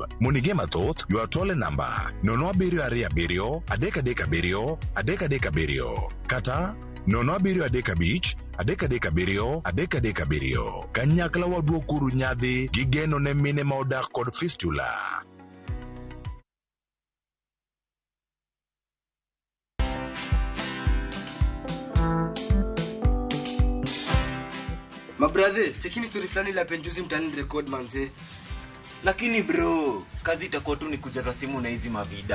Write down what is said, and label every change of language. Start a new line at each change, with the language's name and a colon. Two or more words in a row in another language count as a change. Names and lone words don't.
Luo (Kenya and Tanzania): Munige mathoth ywa tole namba 0727 337 337 kata 0735 kanyakla waduokuru nyadhi gi geno ne mine ma odak kod fistula.
Swahili: Mabrother, chekini story fulani la penjuzi mtani record manze. Lakini bro, kazi itakuwa tu ni kujaza simu na hizi mavida.